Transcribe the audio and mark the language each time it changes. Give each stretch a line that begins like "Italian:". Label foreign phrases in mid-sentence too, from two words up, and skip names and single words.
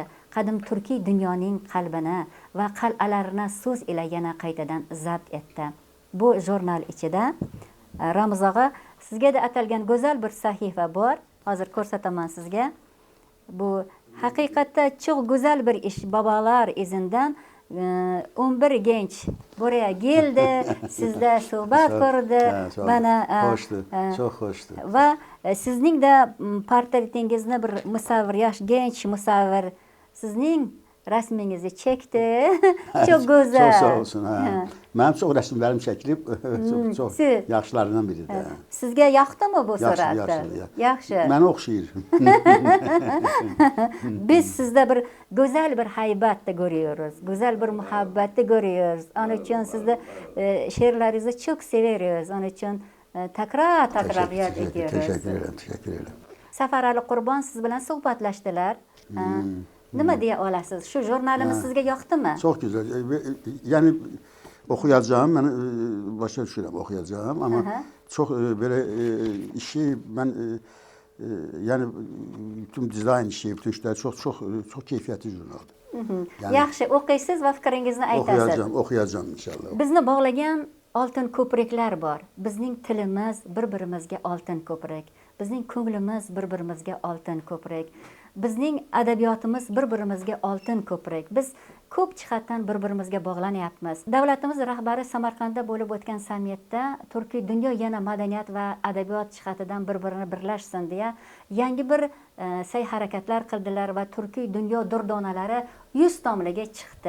Uzbek: Qadim turkiy dunyoning qalbini va qal'alarini so'z ila yana qaytadan zabt etdi. Bu jurnal ichida Ramuz og'a, sizga da atalgan go'zal bir sahifa bor. Hozir ko'rsataman sizga. Bu haqiqatda çok go'zal bir ish.
Turkish: Bobolar izinden 11 genç buraya geldi, sizle suhbat kurdu. Bana hoştu, çok hoştu.
Uzbek: Ve sizning de portretingizni bir musavvir, yosh genç musavvir sizning rasmingizni çekti.
Turkish: Çok güzel. Çok sağ olsun. Benim çok resimlerim çekilip çok yaxşılarından biridir.
Uzbek: Sizge yoqdimi bu surat?
Azerbaijani: Yaxşı. Məni oxşayır.
Turkish: Biz sizde bir güzel bir haybat da görüyoruz. Güzel bir muhabbet de görüyoruz. Onun için sizde şiirlerinizi çok severiz. Onun için takrar yad ediyoruz. Teşekkür ederim.
Uzbek: Safar Ali Qurbon siz bilan suhbatlashdilar. Nima deya olasiz? Shu jurnalimiz sizga yoqdimi?
Turkish: Çok güzel. Yani okuyacağım, ben
Azerbaijani: başa düşürəm
Turkish: okuyacağım ama çok böyle işi ben yani bütün dizayn işi, bütün işler çok keyfiyetli jurnaldır. Yani,
Uzbek: yaxshi o'qiysiz va fikringizni aytasiz.
Turkish: Okuyacağım inşallah.
Uzbek: Bizni bog'lagan oltin ko'priklar bor. Bizning tilimiz bir-birimizga oltin ko'prik. Bizning ko'nglimiz bir-birimizga oltin ko'prik. Bizning adabiyotimiz bir-birimizga oltin ko'prik. Biz ko'p jihatdan bir-birimizga bog'lanyapmiz. Davlatimiz rahbari Samarqandda bo'lib o'tgan sammitda Turkiy dunyo yana madaniyat va adabiyot jihatidan bir-birini birlashsin deya yangi bir sa'y harakatlar qildilar va Turkiy dunyo durdonalari 100 tomliga chiqdi.